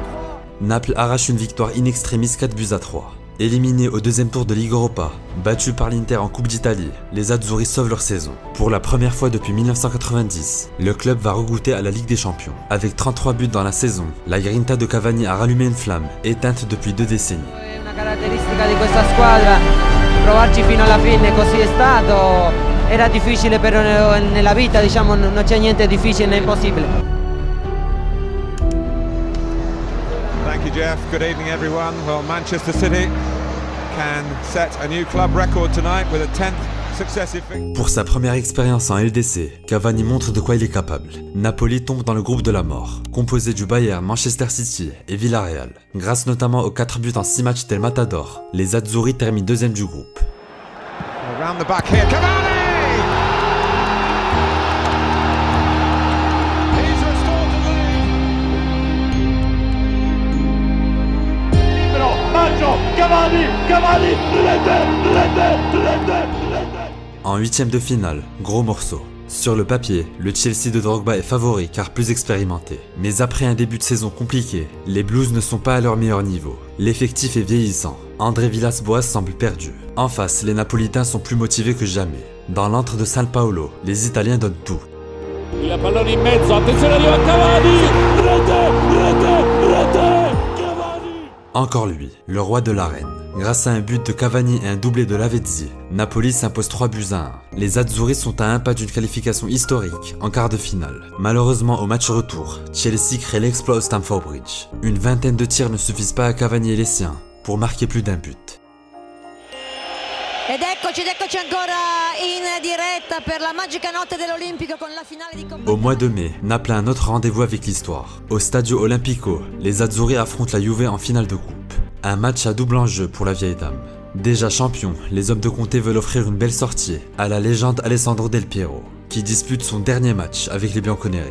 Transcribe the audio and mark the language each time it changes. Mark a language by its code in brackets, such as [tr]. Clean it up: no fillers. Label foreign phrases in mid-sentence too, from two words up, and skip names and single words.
[fr] Naples arrache une victoire [la] in extremis [fr] 4-3. Éliminé au deuxième tour de Ligue Europa, battu par l'Inter en Coupe d'Italie, les Azzurri sauvent leur saison. Pour la première fois depuis 1990, le club va regoûter à la Ligue des Champions. Avec 33 buts dans la saison, la grinta de Cavani a rallumé une flamme, éteinte depuis 2 décennies. [it] Una caratteristica di questa squadra, provarci fino alla fine, così è stato. Era difficile però nella vita, diciamo, non c'è niente difficile né impossibile. [en] Thank you, Jeff. Good evening, everyone. Well, Manchester City can set a new club record tonight with a 10th successive victory. [fr] Pour sa première expérience en LDC, Cavani montre de quoi il est capable. Napoli tombe dans le groupe de la mort, composé du Bayern, Manchester City et Villarreal. Grâce notamment aux 4 buts en 6 matchs d'El Matador, les Azzurri terminent deuxième du groupe. [en] Around the back here, Cavani! He's restored to the lead. Maggio, Cavani, Cavani, [fr] En 8ème de finale, gros morceau. Sur le papier, le Chelsea de Drogba est favori car plus expérimenté. Mais après un début de saison compliqué, les Blues ne sont pas à leur meilleur niveau. L'effectif est vieillissant. André Villas-Boas semble perdu. En face, les Napolitains sont plus motivés que jamais. Dans l'antre de San Paolo, les Italiens donnent tout. [it] Il pallone in mezzo, attenzione, arriva Cavani! Rete! Cavani! [fr] Encore lui, le roi de l'arène. Grâce à un but de Cavani et un doublé de Lavezzi, Napoli s'impose 3-1. Les Azzurri sont à un pas d'une qualification historique en quart de finale. Malheureusement au match retour, Chelsea crée l'exploit au Stamford Bridge. Une vingtaine de tirs ne suffisent pas à Cavani et les siens pour marquer plus d'un but. [it] Ed eccoci ancora in diretta per la magica notte dell'Olimpico con la finale di Coppa. [fr] Au mois de mai, Naples a un autre rendez-vous avec l'histoire. Au Stadio Olimpico, les Azzurri affrontent la Juve en finale de coupe. Un match à double enjeu pour la vieille dame. Déjà champion, les hommes de Conte veulent offrir une belle sortie à la légende Alessandro Del Piero, qui dispute son dernier match avec les Bianconeri.